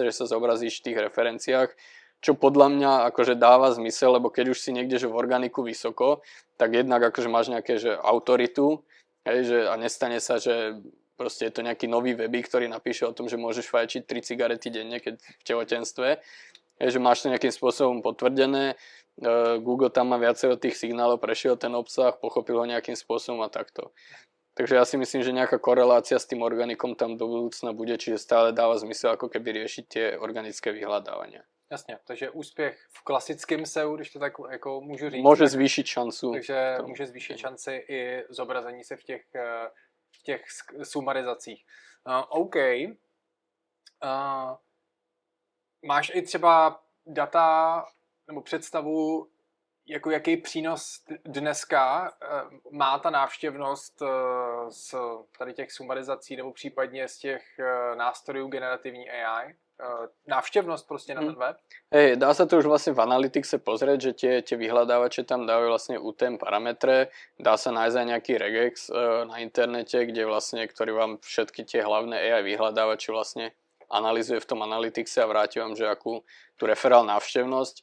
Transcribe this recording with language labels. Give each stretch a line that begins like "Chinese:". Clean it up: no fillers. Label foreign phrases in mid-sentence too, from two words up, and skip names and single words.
Slovak: že sa zobrazíš v tých referenciách, čo podľa mňa akože dáva zmysel, lebo keď už si niekde že v organiku vysoko, tak jednak akože máš nejaké že autoritu, hej, že a nestane sa, že proste je to nejaký nový webík, ktorý napíše o tom, že môžeš fajčiť 3 cigarety denne, keď v tehotenstve, hej, že máš to nejakým spôsobom potvrdené, Google tam má viacero tých signálov, prešiel ten obsah, pochopil ho nejakým spôsobom a takto. Takže ja si myslím, že nejaká korelácia s tým organikom tam do budúcna bude, čiže stále dáva zmysel ako keby riešiť tie organické vyhľadávania.
Czech: Jasně, takže úspěch v klasickém SEO, když to tak jako můžu říct. Může zvýšit šancu. Takže může zvýšit šanci i zobrazení se v těch sumarizacích. OK. Máš i třeba data nebo představu, jako jaký přínos dneska má ta návštěvnost z tady těch sumarizací nebo případně z těch nástrojů generativní AI?
Slovak: Návštevnosť proste na ten web? Hej, dá sa to už vlastne v Analyticse pozrieť, že tie vyhľadávače tam dávajú vlastne UTM parametre, dá sa nájsť aj nejaký regex na internete, ktorý vám všetky tie hlavné AI vyhľadávače vlastne analyzuje v tom Analyticse a vráti vám, že akú tú referál návštevnosť.